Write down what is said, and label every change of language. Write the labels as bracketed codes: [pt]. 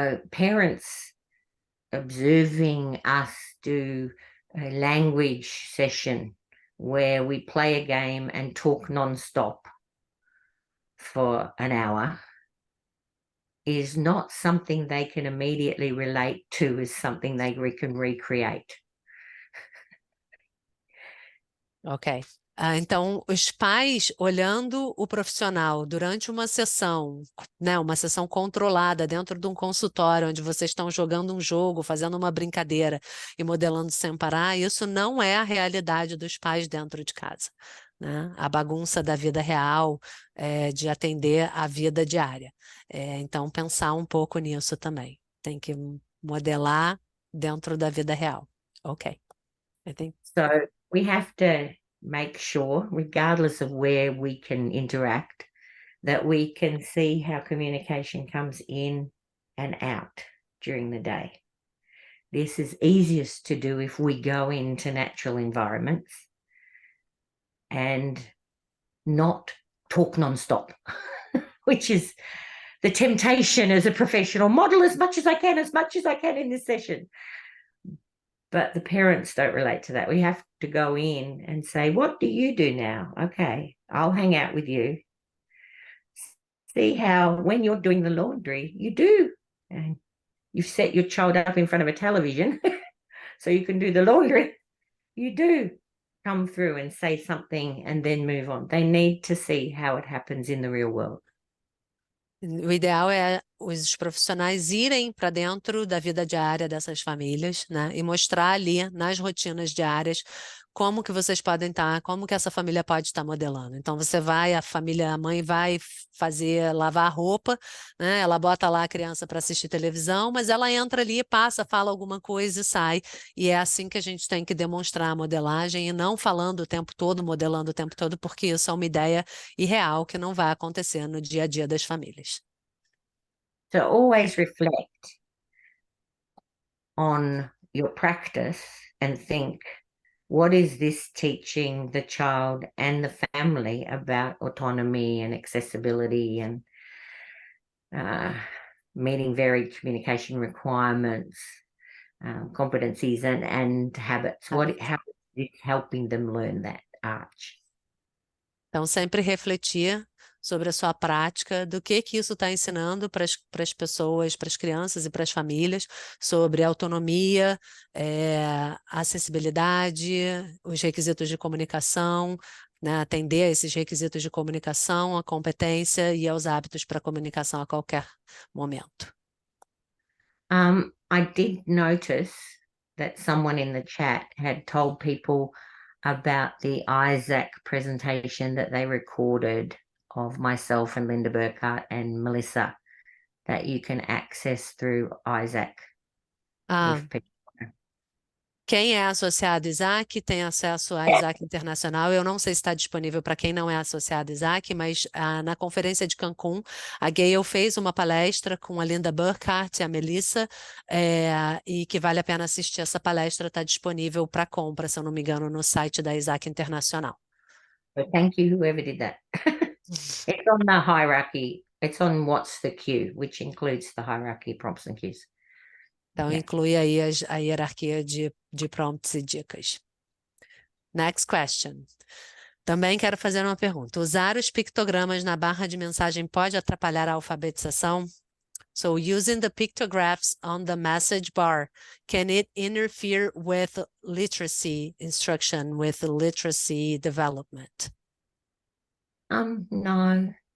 [en] Parents observing us do a language session where we play a game and talk non-stop for an hour is not something they can immediately relate to as something they can recreate. Ok. [pt] Então, os pais olhando o profissional durante uma sessão, né, uma sessão controlada dentro de um consultório, onde vocês estão jogando um jogo, fazendo uma brincadeira e modelando sem parar, isso não é a realidade dos pais dentro de casa, né? A bagunça da vida real, de atender a vida diária. Então, pensar um pouco nisso também. Tem que modelar dentro da vida real. [en] Ok. I think. So we have to make sure, regardless of where we can interact, that we can see how communication comes in and out during the day. This is easiest to do if we go into natural environments and not talk non-stop, which is the temptation as a professional model as much as I can in this session. But the parents don't relate to that. We have to go in and say, what do you do now? Okay, I'll hang out with you. See how when you're doing the laundry, you do. And you've set your child up in front of a television so you can do the laundry. You do come through and say something and then move on. They need to see how it happens in the real world. [pt] O ideal é os profissionais irem para dentro da vida diária dessas famílias, né, e mostrar ali nas rotinas diárias como que vocês podem estar, como que essa família pode estar modelando. Então você vai, a mãe vai lavar a roupa, né, ela bota lá a criança para assistir televisão, mas ela entra ali, passa, fala alguma coisa e sai. E é assim que a gente tem que demonstrar a modelagem e não falando o tempo todo, modelando o tempo todo, porque isso é uma ideia irreal que não vai acontecer no dia a dia das famílias. [en] So always reflect on your practice and think, what is this teaching the child and the family about autonomy and accessibility and meeting varied communication requirements, competencies and habits? How is it helping them learn that arch? [pt] Então, sempre refletir sobre a sua prática, do que isso está ensinando para as pessoas, para as crianças e para as famílias, sobre autonomia, acessibilidade, os requisitos de comunicação, né, atender a esses requisitos de comunicação, a competência e aos hábitos para comunicação a qualquer momento. [en] I did notice that someone in the chat had told people about the Isaac presentation that they recorded of myself and Linda Burkhart and Melissa that you can access through Isaac. [pt] Quem é associado a Isaac tem acesso a Isaac Internacional. Eu não sei se está disponível para quem não é associado a Isaac, mas na conferência de Cancún, a Gayle fez uma palestra com a Linda Burkhart e a Melissa, e que vale a pena assistir essa palestra, está disponível para compra, se eu não me engano, no site da Isaac Internacional. [en] So thank you, whoever did that. It's on the hierarchy. It's on What's the Cue, which includes the hierarchy, prompts and cues. [pt] Então, inclui aí a hierarquia de prompts e dicas. [en] Next question. [pt] Também quero fazer uma pergunta. Usar os pictogramas na barra de mensagem pode atrapalhar a alfabetização? [en] So, using the pictographs on the message bar, can it interfere with literacy instruction, with literacy development? No.